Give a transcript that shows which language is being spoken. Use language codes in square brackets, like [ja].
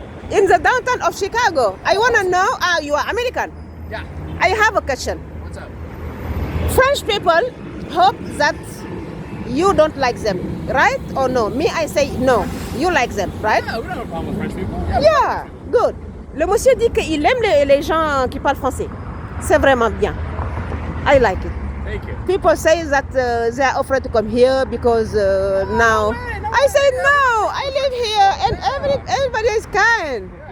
[en] In the downtown of Chicago. I want to know, you are American. Yeah. I have a question. What's up? French people hope that You don't like them, right? Or no? Me, I say no. You like them, right? Yeah, we don't have a problem with French people. Yeah. Yeah, good. [fr] Le monsieur dit qu'il aime les gens qui parlent français. C'est vraiment bien. [en] I like it. Thank you. People say that they are afraid to come here because now. I say no, I live here and everybody is kind.